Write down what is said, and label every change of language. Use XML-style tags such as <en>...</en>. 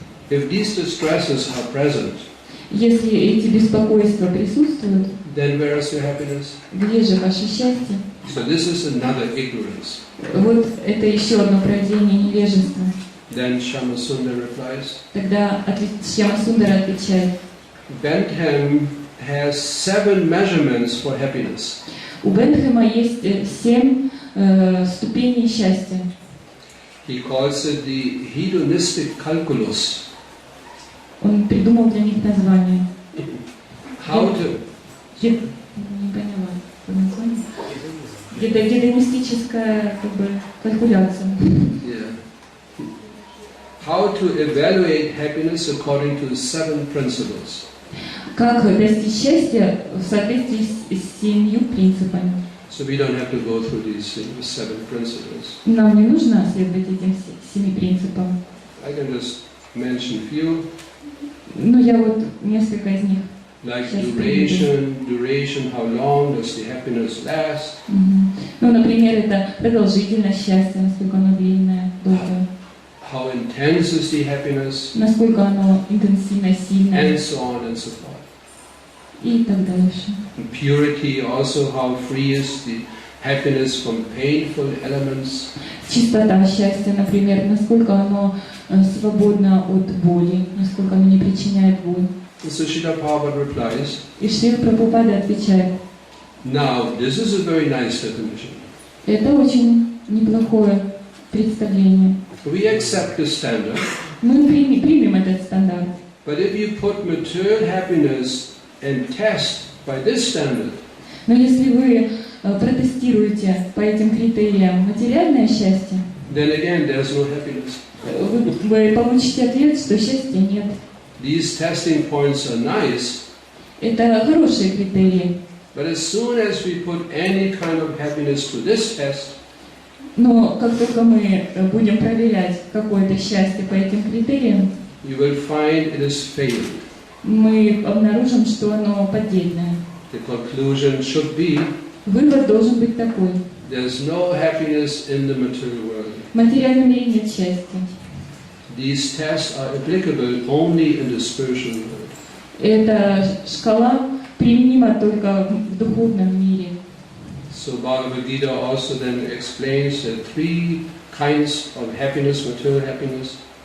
<en>If these distresses are present,</en> <ru>Если эти беспокойства присутствуют,</ru> <en>then where is your happiness?</en> <ru>где же ваше счастье?</ru> <en>So this is another ignorance.</en> <ru>Вот это еще одно проявление невежества.</ru> <en>Then Shama Sundar replies,</en> <ru>Тогда Шьямасундара отвечает,</ru> <en>Bentham has 7 measurements for happiness.</en> <ru>у Бентхэма есть 7 ступеней счастья.</ru> <en>He calls it the hedonistic calculus.</en> <ru>Он придумал для них название.</ru> <en>How to</en> <ru>Не поняла название. Гедонистическая калькуляция.</ru> <en>How to evaluate happiness according to the 7 principles.</en> <ru>Как достичь счастья в соответствии с 7 принципами.</ru> <en>So we don't have to go through these 7 principles.</en> <ru>Нам не нужно следовать этим 7 принципам.</ru> <en>I can just mention few.</en> <ru>Но я вот несколько из них.</ru> <en>Like duration, how long does the happiness last?</en> <ru>Ну, например, это продолжительность счастья, насколько оно длинное, долгое.</ru> <en>How intense is the happiness?</en> <ru>Насколько оно интенсивно, сильное.</ru> <en>And so on and so forth.</en> <ru>И так дальше.</ru> <en>And purity also, how free is the happiness from painful elements.</en> <ru>Чистота счастья, например, насколько оно свободно от боли, насколько оно не причиняет боль.</ru> <en>So Srila Prabhupada replies,</en> <ru>И Шрила Прабхупада отвечает,</ru> <en>now this is a very nice definition.</en> <ru>это очень неплохое представление.</ru> <en>We accept the standard.</en> <ru>Мы примем этот стандарт.</ru> <en>But if you put material happiness and test by this standard,</en> <ru>Но если вы протестируете по этим критериям материальное счастье,</ru> <en>then again there's no happiness.</en> <ru>вы получите ответ, что счастья нет.</ru> <en>These testing points are nice,</en> <ru>Это хорошие критерии.</ru> <en>but as soon as we put any kind of happiness to this test,</en> <ru>Но как только мы будем проверять какое-то счастье по этим критериям,</ru> <en>you will find it is failed.</en> <ru>мы обнаружим, что оно поддельное.</ru> <en>The conclusion should be</en> <ru>Вывод должен быть такой.</ru> <en>there's no happiness in the material world.</en> <ru>В материальном мире нет счастья.</ru> <en>These tests are applicable only in the spiritual world.</en> <ru>Эта шкала применима только в духовном мире.</ru> <en>So Bhagavad Gita also then explains the three kinds of happiness, material happiness,</en>